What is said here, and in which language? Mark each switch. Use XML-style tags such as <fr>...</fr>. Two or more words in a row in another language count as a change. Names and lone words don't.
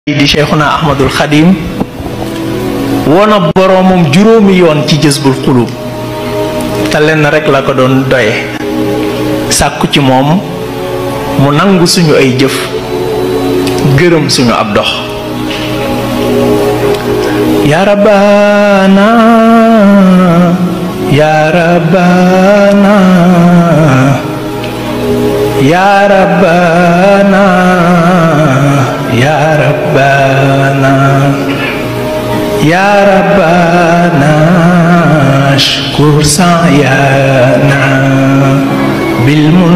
<wo>di Cheikhuna Ahmadul Khadim woona boroomam juróomi yoon ci Jazbul Xulub te lenn rek la ko doon doye sàkku ci moom mu nangu suñu ay jëf gërëm suñu ab dox</wo> <ar>يا ربنا يا ربنا يا ربنا يا ربنا يا ربنا اشكر سعينا بال</ar>